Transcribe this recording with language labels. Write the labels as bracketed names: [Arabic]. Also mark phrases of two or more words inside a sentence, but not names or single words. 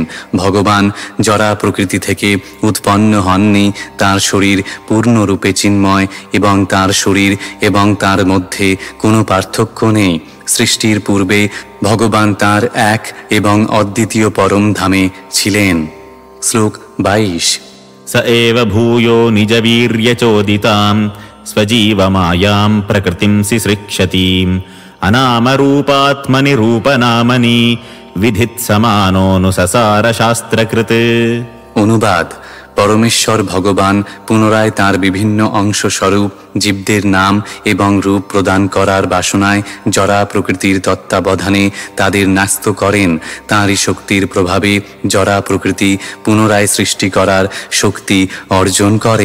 [Bangla] ভগবান জরা প্রকৃতি থেকে উৎপন্ন হননি। তার শরীর পূর্ণরূপে চিন্ময় এবং তার শরীর এবং তার মধ্যে কোনো পার্থক্য নেই। সৃষ্টির পূর্বে ভগবান তার এক এবং অদ্বিতীয় পরম ধামে ছিলেন। শ্লোক 22 [Sanskrit] स एव भूयो निजवीर्यचोदिताम् स्वजीवमायां प्रकृतिं सिसृक्षतीम् अनामरूपात्मनि रूपनामनि विधित्समानोऽनुससार शास्त्रकृत्। [Bangla] অনুবাদ: পরমেশ্বর ভগবান পুনরায় তাঁর বিভিন্ন অংশ স্বরূপ জীবদের নাম এবং রূপ প্রদান করার বাসনায় জরা প্রকৃতির তত্ত্বাবধানে তাদের ন্যস্ত করেন। তাঁরই শক্তির প্রভাবে জরা প্রকৃতি পুনরায় সৃষ্টি করার শক্তি অর্জন করেন।